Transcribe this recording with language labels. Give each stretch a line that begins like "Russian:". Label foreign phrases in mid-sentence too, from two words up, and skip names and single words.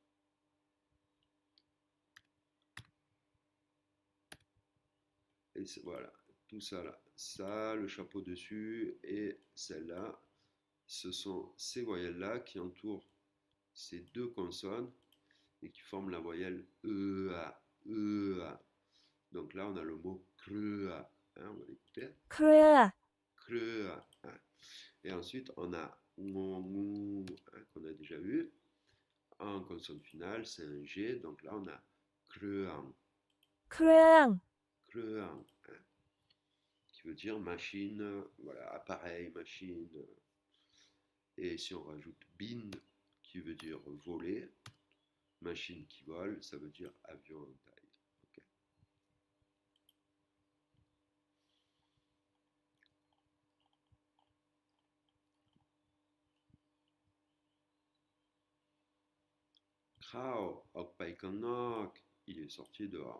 French: Et voilà, tout ça là, ça, le chapeau dessus et celle-là, ce sont ces voyelles-là qui entourent ces deux consonnes et qui forment la voyelle EA, EA. Donc là, on a le mot CREA, hein, on va l'écouter.
Thai: เครือ
French: CREA, hein. Et ensuite, on a ONGU, hein, qu'on a déjà vu. En consonne finale, c'est un G, donc là, on a CREAN,
Thai: เครื่อง
French: CREAN, hein, qui veut dire machine, voilà, appareil, machine. Et si on rajoute bin, qui veut dire voler, machine qui vole, ça veut dire avion en taille. Okay.
Thai: เขาออกไปข้างนอก,
French: il est sorti dehors.